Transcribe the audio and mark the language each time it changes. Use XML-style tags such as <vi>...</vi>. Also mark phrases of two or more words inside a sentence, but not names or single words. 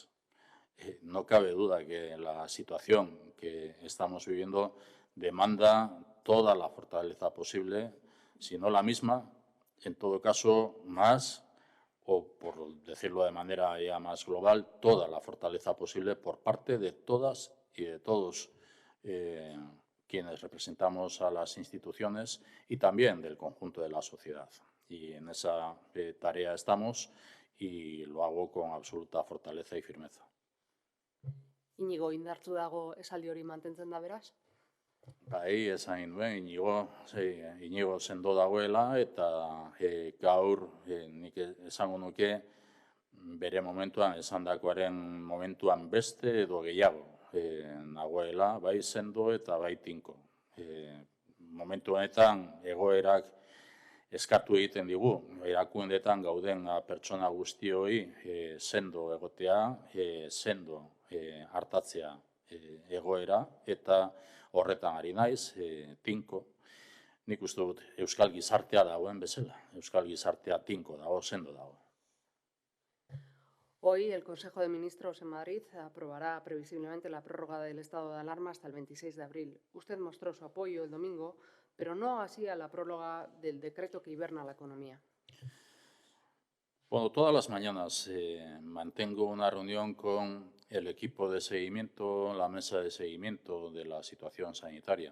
<es>No cabe duda que la situación que estamos viviendo demanda toda la fortaleza posible, si no la misma, en todo caso más, o por decirlo de manera ya más global, toda la fortaleza posible por parte de todas y de todos quienes representamos a las instituciones y también del conjunto de la sociedad. Y en esa tarea estamos y lo hago con absoluta fortaleza y firmeza.</es> <eu>Íñigo, indartsu dago esaldi hori mantentzen da beraz? Bai, esan nuen, Íñigo sendo dagoela eta gaur nik esango nuke bere momentuan esandakoaren momentuan beste edo gehiago nagoela, bai sendo eta bai tinko. Momentu honetan egoerak eskatu egiten digu, erakundeetan gauden pertsona guztioi sendo egotea, sendo hartatzea egoera eta horretan ari naiz, tinko. Nik uste dut euskal gizartea dagoen bezala, euskal gizartea tinko dago, sendo dago.</eu> <es>Hoy el Consejo de Ministros en Madrid aprobará previsiblemente la prórroga del estado de alarma hasta el 26 de abril. Usted mostró su apoyo el domingo, pero no así a la prórroga del decreto que hiberna la economía. Bueno, todas las mañanas mantengo una reunión con el equipo de seguimiento, la mesa de seguimiento de la situación sanitaria.</es>